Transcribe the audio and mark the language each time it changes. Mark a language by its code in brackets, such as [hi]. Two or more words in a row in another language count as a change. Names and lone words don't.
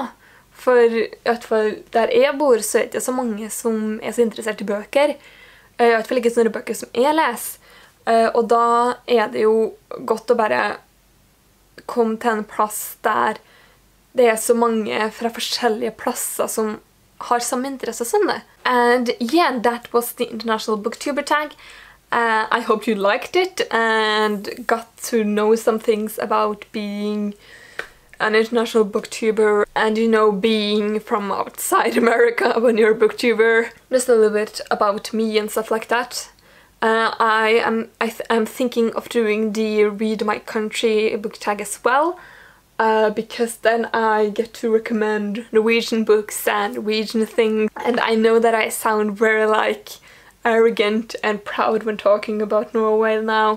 [no] For I hvert fall der jeg bor så det så mange som så interessert I bøker. I hvert fall ikke sånne bøker som jeg leser. Og da det jo godt å bare komme til en plass der det så mange fra forskjellige plasser som har samme interesse som det. [en] And yeah, that was the International Booktuber Tag. I hope you liked it and got to know some things about being an international booktuber and, you know, being from outside America when you're a booktuber. Just a little bit about me and stuff like that. I'm thinking of doing the Read My Country book tag as well, because then I get to recommend Norwegian books and Norwegian things, and I know that I sound very like arrogant and proud when talking about Norway now.